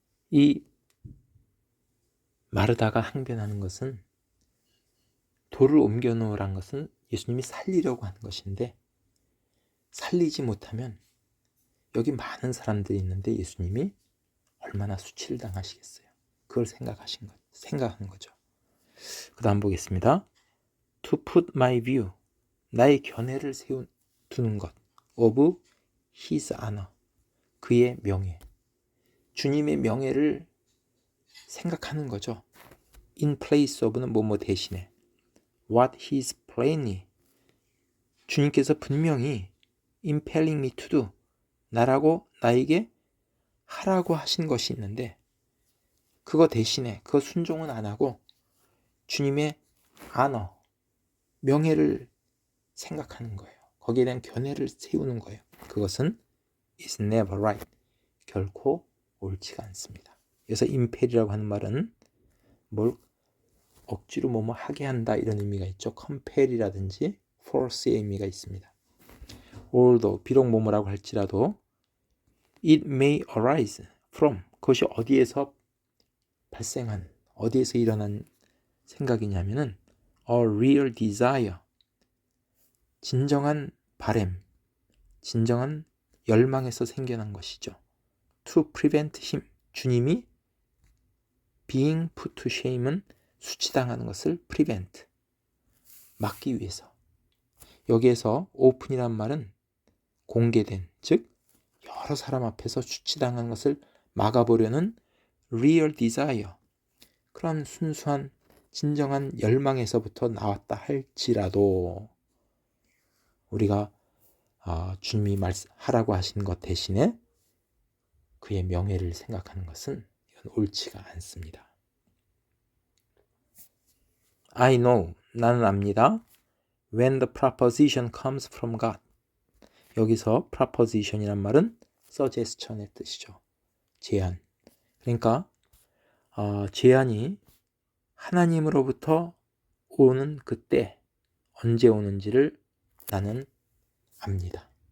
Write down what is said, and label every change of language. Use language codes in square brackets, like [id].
[ko] 이 마르다가 항변하는 것은 돌을 옮겨 놓으란 것은 예수님이 살리려고 하는 것인데 살리지 못하면 여기 많은 사람들이 있는데 예수님이 얼마나 수치를 당하시겠어요. 그걸 생각하는 거죠. 그 다음 보겠습니다. [en] To put my view, [ko] 나의 견해를 두는 것. [en] Of his honor, [ko] 그의 명예. 주님의 명예를 생각하는 거죠. [en] In place of [ko] 는 뭐뭐 대신에. [en] What he is plainly, [ko] 주님께서 분명히 [en] impelling me to do, [ko] 나에게 하라고 하신 것이 있는데 그거 대신에 그거 순종은 안 하고 주님의 honor, 명예를 생각하는 거예요. 거기에 대한 견해를 세우는 거예요. 그것은 [en] is never right, [ko] 결코 옳지가 않습니다. 그래서 impel이라고 하는 말은 뭘 억지로 뭐뭐 하게 한다 이런 의미가 있죠. compel이라든지 force의 의미가 있습니다. [en] although, [ko] 비록 뭐뭐라고 할지라도 [en] it may arise from, [ko] 그것이 어디에서 발생한, 어디에서 일어난 생각이냐면은 [en] a real desire, [ko] 진정한 바램, 진정한 열망에서 생겨난 것이죠. [en] To prevent him, [ko] 주님이 [en] being put to shame은 [ko] 수치당하는 것을 prevent, 막기 위해서. 여기에서 open이란 말은 공개된, 즉 여러 사람 앞에서 수치당하는 것을 막아보려는 [en] real desire, [ko] 그런 순수한 진정한 열망에서부터 나왔다 할지라도 우리가 주님이 하라고 하신 것 대신에 그의 명예를 생각하는 것은 이건 옳지가 않습니다. [en] I know, [ko] 나는 압니다. [en] When the proposition comes from God. [ko] 여기서 proposition이란 말은 suggestion의 뜻이죠. 제안. 그러니까 제안이 하나님으로부터 오는 그때 언제 오는지를 나는 압니다.